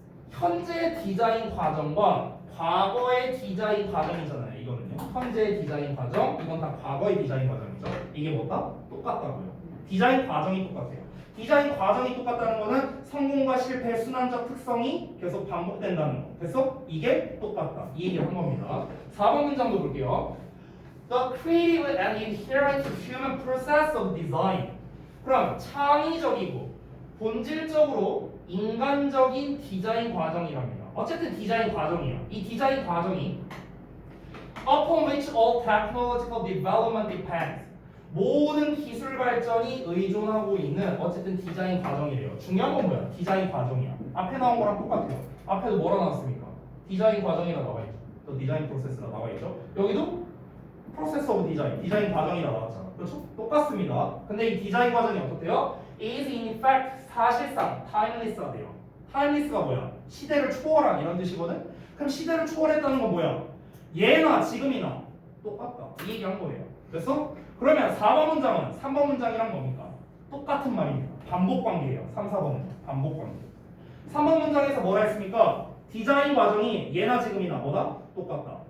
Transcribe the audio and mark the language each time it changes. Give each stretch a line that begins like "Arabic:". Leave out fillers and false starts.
Korean: 현재 디자인 과정과 과거의 디자인 과정이잖아요. 이거는요. 현재의 디자인 과정, 이건 다 과거의 디자인 과정이죠. 이게 뭐다? 똑같다고요. 디자인 과정이 똑같아요. 디자인 과정이 똑같다는 거는 성공과 실패의 순환적 특성이 계속 반복된다는 거. 됐어? 이게 똑같다. 이 얘기를 한 겁니다. 4번 문장도 볼게요.
English: The creative and inherent human process of design.
Korean: 그럼 창의적이고 본질적으로 인간적인 디자인 과정이랍니다. 어쨌든 디자인 과정이야. 이 디자인 과정이
English: upon which all technological development depends.
Korean: 모든 기술 발전이 의존하고 있는 어쨌든 디자인 과정이래요. 중요한 건 뭐야? 디자인 과정이야. 앞에 나온 거랑 똑같아요. 앞에도 뭐라 나왔습니까? 디자인 과정이라 나와 있죠. 또 디자인 프로세스라 나와 있죠. 여기도 프로세스 오브 디자인 과정이라 나왔잖아. 그렇죠? 똑같습니다. 근데 이 디자인 과정이 어떻대요?
English: is in fact
Korean: 사실상
English: timeless하대요.
Korean: timeless가 뭐야? 시대를 초월한 이런 뜻이거든. 그럼 시대를 초월했다는 건 뭐야? 예나 지금이나 똑같다. 이 얘기한 거예요. 그래서 그러면 4번 문장은 3번 문장이랑 뭡니까? 똑같은 말입니다. 반복 관계예요. 3, 4번 문장. 반복 관계. 3번 문장에서 뭐라 했습니까? 디자인 과정이 예나 지금이나 뭐다? 똑같다.